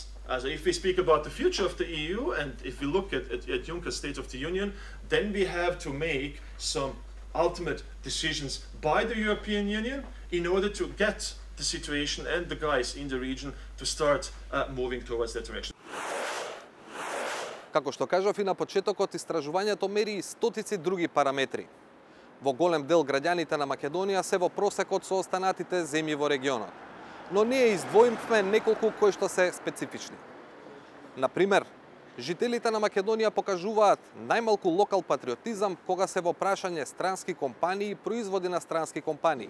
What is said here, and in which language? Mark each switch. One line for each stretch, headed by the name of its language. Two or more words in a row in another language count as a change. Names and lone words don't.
English: As if we speak about the future of the EU, and if we look at Juncker's State of the Union, then we have to make some ultimate decisions by the European Union in order to get the situation and the guys in the region to start moving towards that direction.
Macedonian: Како што кажав и на почетокот, истражувањето мери и стотици други параметри. Во голем дел граѓаните на Македонија се во просекот со останатите земји во регионот. Но ние издвоимме неколку кои што се специфични. Например, жителите на Македонија покажуваат најмалку локал патриотизам кога се во прашање странски компании и производи на странски компании.